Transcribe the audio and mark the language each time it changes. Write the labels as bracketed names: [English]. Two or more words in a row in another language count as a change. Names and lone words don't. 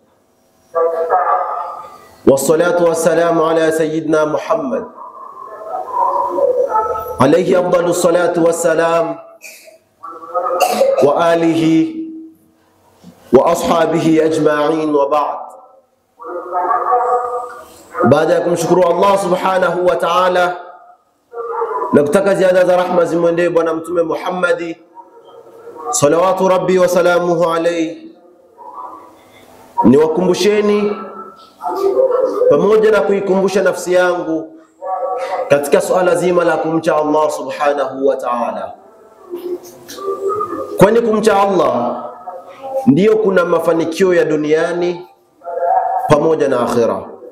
[Arabic] والصلاة والسلام على سيدنا محمد عليه أفضل الصلاة والسلام وآله وأصحابه أجمعين وبعد. [Swahili] Baada ya kumshukuru Allah [Arabic] سبحانه وتعالى [Swahili] na kutaka ziada za rahma zimwendee bwana mtume Muhammad [Arabic] صلوات ربي وسلامه عليه, [Swahili] niwakumbusheni pamoja na kuikumbusha nafsi yangu katika suala zima la kumcha Allah [Arabic] سبحانه وتعالى, [Swahili] kwani kumcha Allah ndiyo kuna mafanikio ya duniani pamoja na akhira.